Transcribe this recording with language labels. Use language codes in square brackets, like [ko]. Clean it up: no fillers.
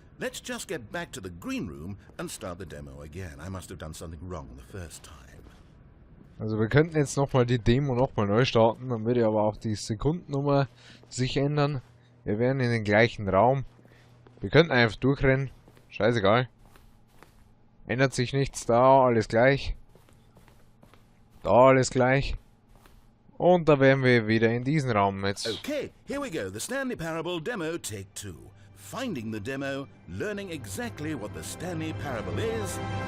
[en] Let's just get back to the green room and start the demo again. I must have done something wrong the first time. [de] Also wir könnten jetzt nochmal die Demo nochmal neu starten, dann würde aber auch die Sekundennummer sich ändern. Wir wären in den gleichen Raum. Wir könnten einfach durchrennen. Scheißegal. Ändert sich nichts. Da alles gleich. Da alles gleich. Und da wären wir wieder in diesem Raum jetzt. [en] Okay, here we go. The Stanley Parable demo take 2. Finding the demo, learning exactly what the Stanley Parable is.